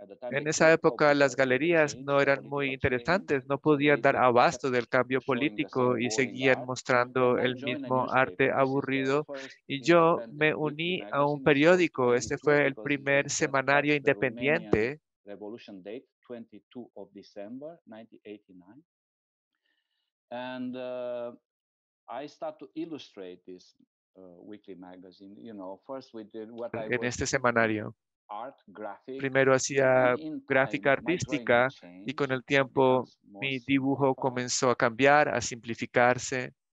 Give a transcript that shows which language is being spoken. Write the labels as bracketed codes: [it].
[es] En esa época las galerías no eran muy interesantes, no podían dar abasto del cambio político y seguían mostrando el mismo arte aburrido. Y yo me uní a un periódico. Este fue el primer semanario independiente. [en] Revolution date, 22 of December 1989. And I start to illustrate this weekly magazine. First we did what I en este semanario. [es] Primero hacía gráfica artística y con el tiempo mi dibujo comenzó a cambiar, a simplificarse.